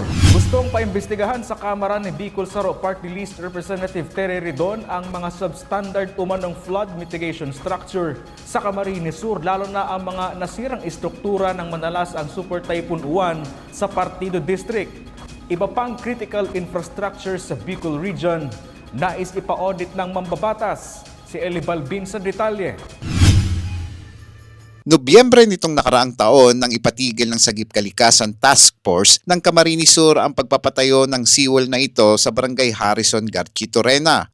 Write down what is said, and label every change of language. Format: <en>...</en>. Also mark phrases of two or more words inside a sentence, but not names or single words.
<tl>Gustong paimbestigahan sa Kamara ni Bicol Saro Party List Representative Terry Ridon ang mga substandard umanong</tl> <en>flood mitigation structure</en> <tl>sa Camarines Sur, lalo na ang mga nasirang istruktura ng manalas ang Super Typhoon Uwan sa Partido District. Iba pang</tl> <en>critical infrastructure</en> <tl>sa Bicol Region. Nais ipa-audit ng mambabatas. Si Eli Balbin sa detalye. Nobyembre nitong nakaraang taon nang ipatigil ng Sagip Kalikasan Task Force ng Camarines Sur ang pagpapatayo ng seawall na ito sa Barangay Harrison, Garchitorena.</tl>